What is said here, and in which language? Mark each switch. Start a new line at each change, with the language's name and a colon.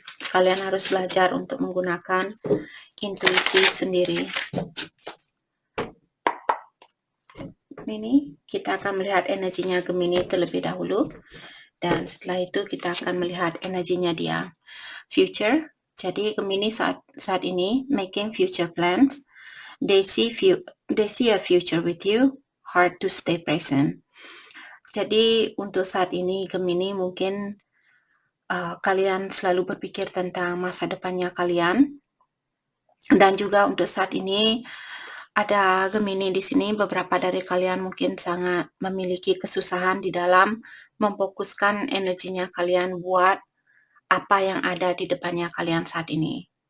Indonesian: Kalian harus belajar untuk menggunakan intuisi sendiri. Ini kita akan melihat energinya Gemini terlebih dahulu, dan setelah itu kita akan melihat energinya dia future. Jadi Gemini saat ini
English: making future plans. They see a future with you, hard to stay present.
Indonesian: Jadi untuk saat ini Gemini mungkin kalian selalu berpikir tentang masa depannya kalian, dan juga untuk saat ini ada Gemini di sini, beberapa dari kalian mungkin sangat memiliki kesusahan di dalam memfokuskan energinya kalian buat apa yang ada di depannya kalian saat ini.